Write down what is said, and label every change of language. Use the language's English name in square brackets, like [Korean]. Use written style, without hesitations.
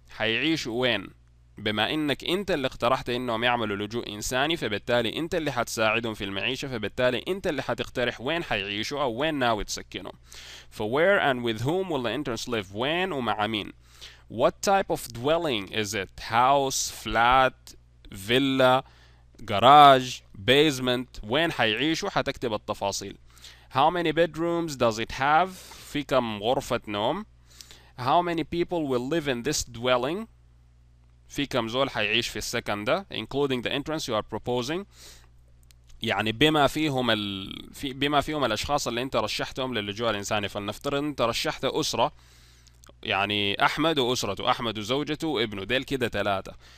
[Arabic] حيعيشوا وين؟ بما إنك أنت اللي اقترحت إنهم يعملوا لجوء إنساني، فبالتالي أنت اللي حتساعدهم في المعيشة، فبالتالي أنت اللي حتقترح وين حيعيشوا أو وين ناوي تسكنهم. [English] ف where and with whom will the entrants live. [Arabic] وين ومع مين. [English] What type of dwelling is it. house, flat, villa, garage, basement. [Arabic] وين حيعيشوا حتكتب التفاصيل. [English] How many bedrooms does it have. [Arabic] في كم غرفة نوم. [English] How many people will live in this dwelling. [Arabic] في كم زول حيعيش في السكن ده [English] including the entrance you are proposing. [Arabic] يعني بما فيهم الأشخاص اللي أنت رشحتهم للجوء الإنساني. فلنفترض أنت رشحت أسرة، يعني أحمد وأسرته، أحمد وزوجته وابنه، ديل كده 3.